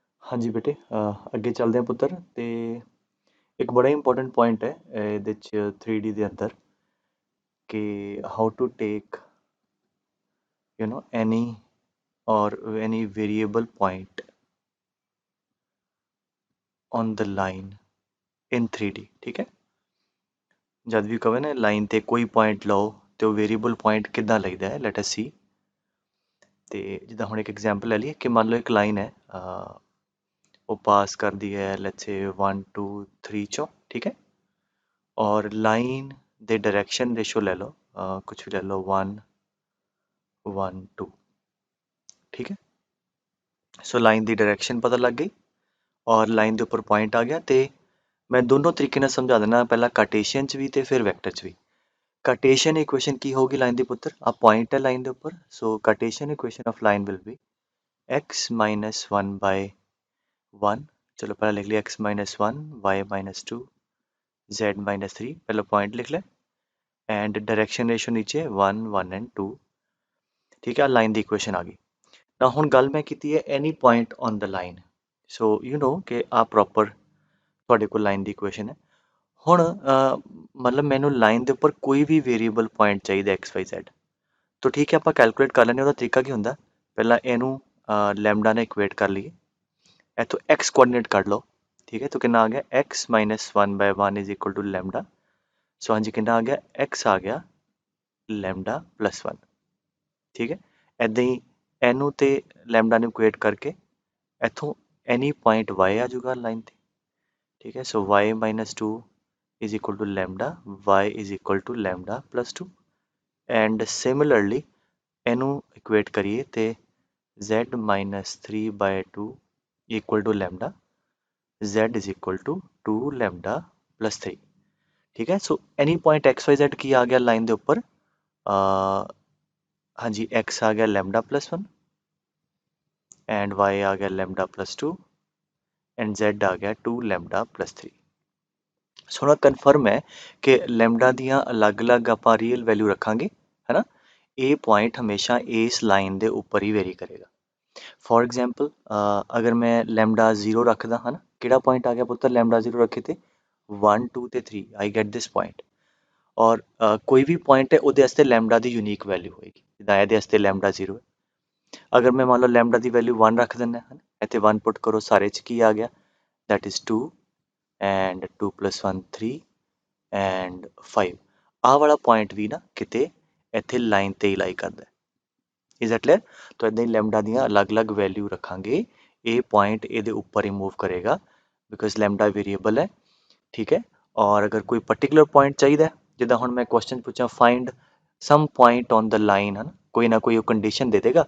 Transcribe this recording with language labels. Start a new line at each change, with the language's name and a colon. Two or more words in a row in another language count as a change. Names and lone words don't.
Hindi: हाँ जी बेटे,
Punjabi: ਅੱਗੇ ਚੱਲਦੇ ਹਾਂ ਪੁੱਤਰ। ਤੇ ਇੱਕ ਬੜਾ
English: important point
Punjabi: ਹੈ ਇਹਦੇ 'ਚ 3D ਦੇ ਅੰਦਰ ਕਿ
English: how to take any or any variable point on the line in 3D।
Punjabi: ਠੀਕ ਹੈ, ਜਦ ਵੀ ਕਹੇ ਨਾ ਲਾਈਨ ਤੇ ਕੋਈ ਪੁਆਇੰਟ ਲਓ ਤੇ ਉਹ
English: variable point
Punjabi: ਕਿੱਦਾਂ ਲਈਦਾ ਹੈ,
English: let us see.
Punjabi: ਤੇ ਜਿੱਦਾਂ ਹੁਣ ਇੱਕ ਐਗਜ਼ਾਮਪਲ ਲੈ ਲਈਏ ਕਿ ਮੰਨ ਲਓ ਇੱਕ ਲਾਈਨ ਹੈ, ਉਹ ਪਾਸ ਕਰਦੀ ਹੈ
English: let's say
Punjabi: 1 2 3 ਚੋਂ, ਠੀਕ ਹੈ।
Hindi: ਔਰ ਲਾइन ਦੇ
English: direction ratio
Hindi: ले लो, कुछ भी ले लो 1 1 2, ठीक है।
Punjabi: सो लाइन ਦੀ डायरेक्शन ਪਤਾ ਲੱਗ ਗਈ और लाइन ਦੇ ਉੱਪਰ ਪੁਆਇੰਟ ਆ ਗਿਆ। ਤੇ ਮੈਂ ਦੋਨੋਂ ਤਰੀਕੇ ਨਾਲ ਸਮਝਾ ਦੇਣਾ, ਪਹਿਲਾਂ ਕਾਰਟੇਸ਼ੀਅਨ ਚ ਵੀ ਤੇ ਫਿਰ ਵੈਕਟਰ ਚ ਵੀ।
English: Cartesian equation
Punjabi: ਕੀ ਹੋਗੀ ਲਾइन ਦੇ ਪੁੱਤਰ, ਆ ਪੁਆਇੰਟ ਹੈ ਲਾइन ਦੇ ਉੱਪਰ, ਸੋ
English: Cartesian equation of line will be x minus 1 by 1।
Hindi: चलो पहले लिख लिया
English: x minus 1 y minus 2 z minus 3,
Hindi: पहले पॉइंट लिख ले
English: and direction ratio
Hindi: नीचे 1 1 एंड 2, ठीक है।
Punjabi: लाइन ਦੀ ਇਕੁਏਸ਼ਨ ਆ ਗਈ ਨਾ। ਹੁਣ ਗੱਲ ਮੈਂ ਕੀਤੀ ਹੈ
English: any point on the line, so you know
Punjabi: ਕਿ ਆ ਪ੍ਰੋਪਰ ਤੁਹਾਡੇ ਕੋਲ ਲਾਈਨ ਦੀ ਇਕੁਏਸ਼ਨ ਹੈ। ਹੁਣ ਮਤਲਬ ਮੈਨੂੰ ਲਾਈਨ ਦੇ ਉੱਪਰ ਕੋਈ ਵੀ
English: variable point
Punjabi: ਚਾਹੀਦਾ x y z, ਤਾਂ ਠੀਕ ਹੈ ਆਪਾਂ ਕੈਲਕੂਲੇਟ ਕਰ ਲੈਂਦੇ। ਉਹਦਾ ਤਰੀਕਾ ਕੀ ਹੁੰਦਾ, ਪਹਿਲਾਂ ਇਹਨੂੰ ਲੈਮਡਾ ਨਾਲ ਇਕੁਏਟ ਕਰ ਲਈਏ, ਇੱਥੋਂ x ਕੋਆਰਡੀਨੇਟ ਕੱਢ ਲਓ, ਠੀਕ ਹੈ। ਤਾਂ ਕਿੰਨਾ ਆ ਗਿਆ
English: x minus 1 by 1 is equal to
Punjabi: ਲੈਮਡਾ। ਸੋ ਹਾਂਜੀ ਕਿੰਨਾ ਆ ਗਿਆ, x ਆ ਗਿਆ
English: lambda plus 1,
Punjabi: ਠੀਕ ਹੈ। ਇੱਦਾਂ ਹੀ ਇਹਨੂੰ ਤੇ ਲੈਮਡਾ ਨੂੰ ਇਕੁਏਟ ਕਰਕੇ ਇੱਥੋਂ
English: any point
Punjabi: y ਆ ਜਾਊਗਾ ਲਾਈਨ ਤੇ, ਠੀਕ ਹੈ।
English: ਸੋ y minus 2 is equal to lambda, y is equal to lambda plus 2 and similarly
Punjabi: ਇਹਨੂੰ ਇਕੁਏਟ ਕਰੀਏ ਤੇ
English: z minus 3 by 2 equal to lambda, z is equal to 2 lambda plus 3,
Hindi: ठीक है।
English: so any point
Punjabi: XYZ ਕੀ ਆ ਗਿਆ ਲਾਈਨ ਦੇ ਉੱਪਰ, ਹਾਂਜੀ x ਆ ਗਿਆ
English: lambda plus 1 and
Punjabi: y ਆ ਗਿਆ
English: lambda plus 2 and
Punjabi: z ਆ ਗਿਆ
English: 2 lambda plus 3।
Punjabi: ਸੋ ਕਨਫਰਮ ਹੈ ਕਿ ਲੈਮਡਾ ਦੀਆਂ ਅਲੱਗ-ਅਲੱਗ ਆਪਾਂ
English: real value
Punjabi: ਰੱਖਾਂਗੇ, ਹੈ ਨਾ। ਇਹ ਪੁਆਇੰਟ ਹਮੇਸ਼ਾ ਇਸ ਲਾਈਨ ਦੇ ਉੱਪਰ ਹੀ ਵੇਰੀ ਕਰੇਗਾ।
English: for example
Punjabi: ਅਗਰ ਮੈਂ ਲੈਮਡਾ 0 ਰੱਖਦਾ, ਹੈ ਨਾ, ਕਿਹੜਾ ਪੁਆਇੰਟ ਆ ਗਿਆ ਪੁੱਤਰ ਲੈਮਡਾ 0 ਰੱਖੇ ਤੇ 1 2 ਤੇ 3,
English: I get this point.
Punjabi: ਔਰ ਕੋਈ ਵੀ ਪੁਆਇੰਟ ਹੈ ਉਹਦੇ ਵਾਸਤੇ ਲੈਮਡਾ ਦੀ
English: unique value
Punjabi: ਹੋਏਗੀ, ਜਿੱਦਾਂ ਇਹਦੇ ਵਾਸਤੇ ਲੈਮਡਾ 0 ਹੈ। ਅਗਰ ਮੈਂ ਮੰਨ ਲਓ ਲੈਮਡਾ ਦੀ ਵੈਲਿਊ 1 ਰੱਖ ਦਿੰਦਾ, ਹੈ ਨਾ, ਇੱਥੇ 1 ਪੁੱਟ ਕਰੋ, ਸਾਰੇ 'ਚ ਕੀ ਆ ਗਿਆ,
English: that is 2 and 2 plus 1 3 and 5।
Punjabi: ਆਹ ਵਾਲਾ ਪੁਆਇੰਟ ਵੀ ਨਾ ਕਿਤੇ ਇੱਥੇ ਲਾਈਨ ਤੇ ਹੀ ਲਾਈ ਕਰਦਾ,
English: is it clear.
Punjabi: ਤਾਂ ਇੱਦਾਂ ਹੀ ਲੈਮਡਾ ਦੀਆਂ ਅਲੱਗ-ਅਲੱਗ ਵੈਲਿਊ ਰੱਖਾਂਗੇ, ਇਹ ਪੁਆਇੰਟ ਇਹਦੇ ਉੱਪਰ ਹੀ ਮੂਵ ਕਰੇਗਾ
English: because lambda variable
Punjabi: ਹੈ, ਠੀਕ ਹੈ। ਔਰ ਅਗਰ ਕੋਈ
English: particular point
Punjabi: ਚਾਹੀਦਾ, ਜਿੱਦਾਂ ਹੁਣ ਮੈਂ ਕੁਐਸਚਨ ਪੁੱਛਾਂ
English: find some point on the line,
Punjabi: ਹੈ ਨਾ, ਕੋਈ ਨਾ ਕੋਈ ਉਹ ਕੰਡੀਸ਼ਨ ਦੇ ਦੇਗਾ।